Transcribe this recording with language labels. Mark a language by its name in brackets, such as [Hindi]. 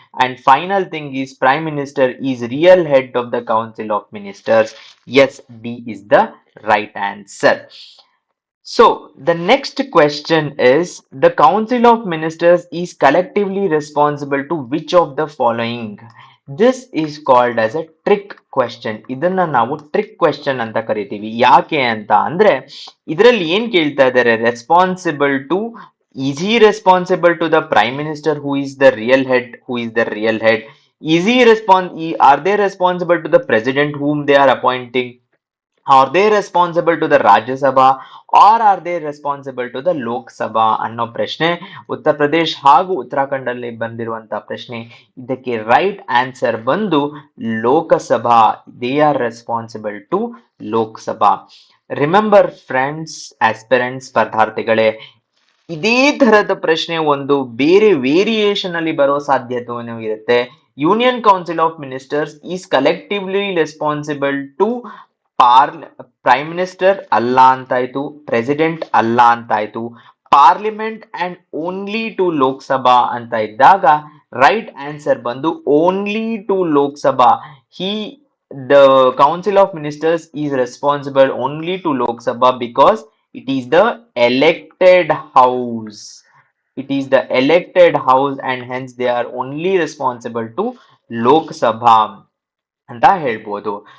[English] And final thing is, prime minister is real head of the council of ministers. Yes, D is the right answer. So the next question is, the council of ministers is collectively responsible to which of the following? This is called as a trick question. [Kannada] ಇದನ್ನ ನಾವು trick question ಅಂತ ಕರಿತೀವಿ. ಯಾಕೆ ಅಂತ ಅಂದ್ರೆ, ಇದರಲ್ಲಿ ಏನ್ ಕೇಳ್ತಾ ಇದ್ದಾರೆ, responsible to, [English] is he responsible to the prime minister who is the real head? Are they responsible to the president whom they are appointing? Are they responsible to the Rajya Sabha or are they responsible to the Lok Sabha [Kannada] ಅನ್ನೋ ಪ್ರಶ್ನೆ ಉತ್ತರ ಪ್ರದೇಶ್ ಹಾಗೂ ಉತ್ತರಾಖಂಡ್ ಅಲ್ಲಿ ಬಂದಿರುವಂತಹ ಪ್ರಶ್ನೆ. ಇದಕ್ಕೆ right answer ಬಂದು Lok Sabha. [English] They are responsible to Lok Sabha. [Kannada] Remember friends, aspirants, ಸ್ಪರ್ಧಾರ್ಥಿಗಳೇ, ಇದೇ ತರದ ಪ್ರಶ್ನೆ ಒಂದು ಬೇರೆ ವೇರಿಯೇಷನ್ ಅಲ್ಲಿ ಬರೋ ಸಾಧ್ಯತೆಯೂ ಇರುತ್ತೆ. [English] union council of ministers is collectively responsible to prime minister [Kannada] ಅಲ್ಲ ಅಂತಾಯ್ತು, ಪ್ರೆಸಿಡೆಂಟ್ ಅಲ್ಲ ಅಂತಾಯ್ತು, parliament and only to Lok Sabha ಅಂತ ಇದ್ದಾಗ ರೈಟ್ ಆನ್ಸರ್ ಬಂದು only to Lok Sabha. [English] ಹಿ the council of ministers is responsible only to Lok Sabha because it is the elected house. It is the elected house and hence they are only responsible to Lok Sabha [Kannada] ಅಂತ ಹೇಳ್ಬೋದು.